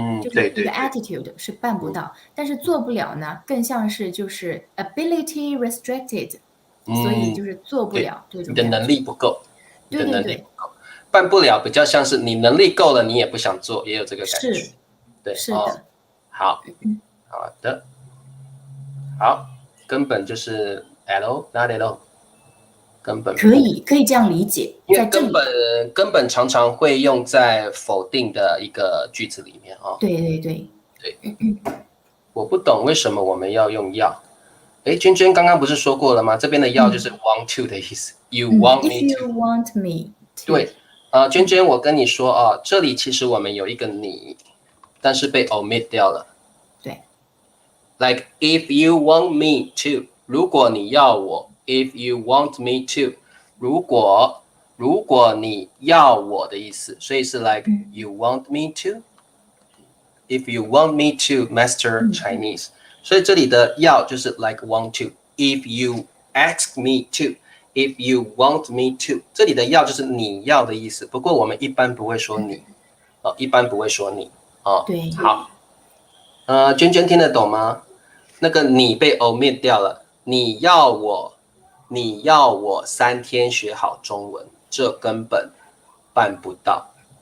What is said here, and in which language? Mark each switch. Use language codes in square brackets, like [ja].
[zh] 就是一个 attitude 是办不到，但是做不了呢，更像是就是 [en] ability restricted， [zh] 所以就是做不了这种。你的能力不够。对。办不了比较像是你能力够了，你也不想做，也有这个感觉。对，是的。好的，好，根本就是 [en] at all，not at all， [zh] 根本可以这样理解，因为在这里，根本常常会用在否定的一个句子里面啊。对，对，我不懂为什么我们要用要。哎，娟娟刚刚不是说过了吗？这边的要就是 [en] want to [zh] 的意思。 [en] You want me If you to。 want me to， [zh] 对，娟娟，我跟你说啊，这里其实我们有一个你，但是被 omit 掉了。对 [en] Like if you want me to， [zh] 如果你要我 [en] ，if you want me to， [zh] 如果你要我的意思，所以是 [en] like you want me to。If you want me to master Chinese， [zh] 所以这里的要就是 [en] like want to。 If you ask me to，if you want me to， [zh] 这里的要就是你要的意思。不过我们一般不会说你，一般不会说你对，好，娟娟听得懂吗？那个你被 omit 掉了，你要我3天学好中文，这根本办不到。